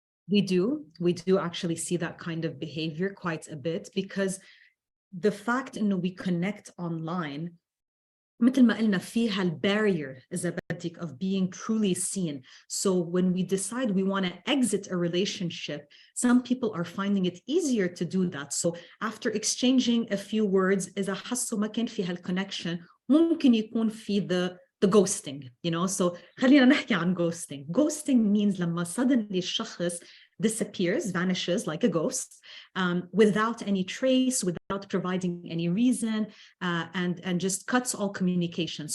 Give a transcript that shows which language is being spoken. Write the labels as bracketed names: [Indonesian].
[English] We do actually see that kind of behavior quite a bit, because the fact إنه we connect online [Arabic] مثل ما قلنا فيها البارير إذا بدك [English] of being truly seen. So when we decide we want to exit a relationship, some people are finding it easier to do that. So after exchanging a few words, [Arabic] إذا حسوا ما كان في هالconnection ممكن يكون في the ghosting, So خلينا نحكي عن ghosting. [English] Ghosting means لما suddenly الشخص disappears, vanishes like a ghost, without any trace, without providing any reason, and just cuts all communication.